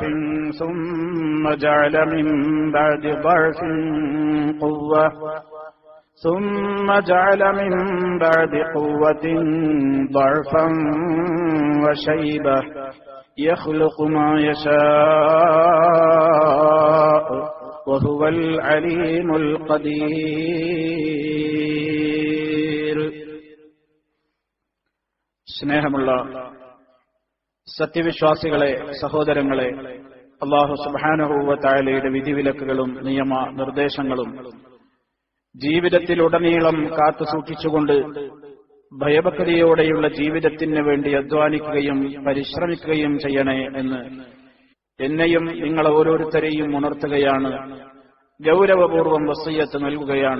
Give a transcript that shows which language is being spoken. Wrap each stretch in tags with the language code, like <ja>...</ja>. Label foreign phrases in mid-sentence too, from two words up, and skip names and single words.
<ar>ثم جعل من بعد ضعف قوة ثم جعل من بعد قوة ضعفا وشيبة يخلق ما يشاء وهو العليم القدير.</ar> <ml>സ്നേഹമുള്ള സത്യവിശ്വാസികളെ, സഹോദരങ്ങളെ,</ml> <ar>الله سبحانه وتعالى</ar> <ml>വിധിവിലക്കുകളും നിയമ നിർദ്ദേശങ്ങളും ജീവിതത്തിലുടനീളം കാത്തുസൂക്ഷിച്ചുകൊണ്ട് ഭയഭക്തിയോടെയുള്ള ജീവിതത്തിന് വേണ്ടി അധ്വാനിക്കുകയും പരിശ്രമിക്കുകയും ചെയ്യണേ എന്ന് എന്നെയും നിങ്ങളെ ഓരോരുത്തരെയും ഉണർത്തുകയാണ്, ഗൗരവപൂർവ്വം വസിയ്യത്ത് നൽകുകയാണ്.</ml>